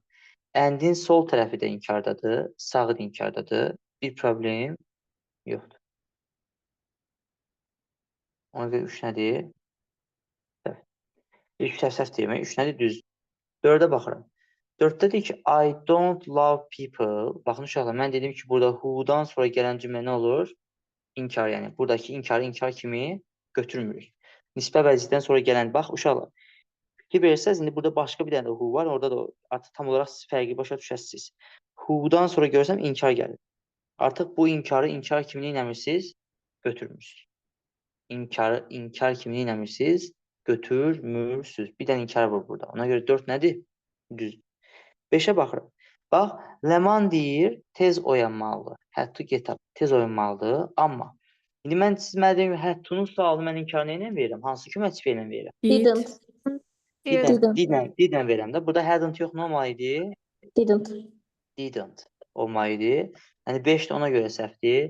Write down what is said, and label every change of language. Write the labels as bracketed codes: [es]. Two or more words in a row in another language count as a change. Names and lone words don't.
[az] And'in sol tərəfi də inkardadır. Sağı da inkardadır. Bir problem yoxdur. Ona görə 3 nədir? Səhv. İlk səhv demək. 3 nədir? Düz. 4-ə baxıram. 4-də deyir ki, [en] I don't love people. [az] Baxın uşaqlar, mən dedim ki, burada who'dan sonra gələn cümlə nə olur? İnkar, yəni. Buradakı inkarı inkar kimi götürmürük. Nisbə vəzifədən sonra gələn, bax uşaqlar. Fikir verirsəz, indi burada başqa bir dənə də who var. Orada da artıq tam olaraq siz fərqi başa düşəsiniz. Who'dan sonra görsəm inkar gəlir. Artıq bu inkarı inkar kimi eləmirsiniz? Götürmürsünüz. İnkar kimi eləmirsiniz? Götürmürsünüz. Bir dənə inkar var burada. Ona görə 4 nədir? Düzdür. 5-ə baxırıq. Bax, Ləman deyir, tez oyanmalıdır. [en] Had to get up. [az] Tez oyanmalıdır. Amma indi mən siz mənə deyim, [en] had to-nun [az] sualını mən inkarına ilə verirəm. Hansı köməkçi ilə verirəm? [en] Didn't. [az] Didn't verirəm də. Burada hadn't yox, nə olmalı idi? [en] Didn't. [az] Didn't olmalı idi. Yəni 5 də ona görə səhvdir.